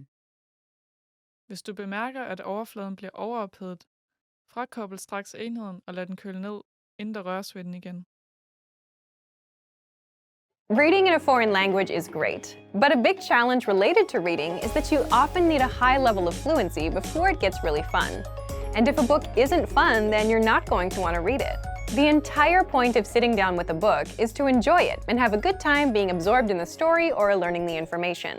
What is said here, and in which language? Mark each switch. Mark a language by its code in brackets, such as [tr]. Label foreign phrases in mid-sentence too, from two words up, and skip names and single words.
[da] Hvis du bemærker, at overfladen bliver overophedet, frakobl straks enheden og lad den køle ned, inden der røres ved den igen. [en] Reading in a foreign language is great, but a big challenge related to reading is that you often need a high level of fluency before it gets really fun. And if a book isn't fun, then you're not going to want to read it. The entire point of sitting down with a book is to enjoy it and have a good time being absorbed in the story or learning the information.